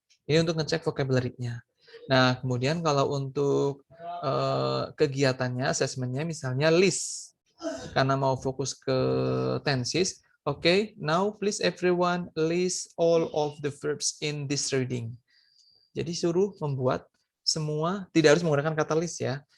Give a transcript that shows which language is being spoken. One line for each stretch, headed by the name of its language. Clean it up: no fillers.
Indonesian: Ini untuk ngecek vocabulary-nya. Nah, kemudian kalau untuk kegiatannya, assessment-nya misalnya list. Karena mau fokus ke tenses,
English: oke, now please everyone list all of the verbs in this reading.
Indonesian: Jadi suruh membuat semua, tidak harus menggunakan kata list ya.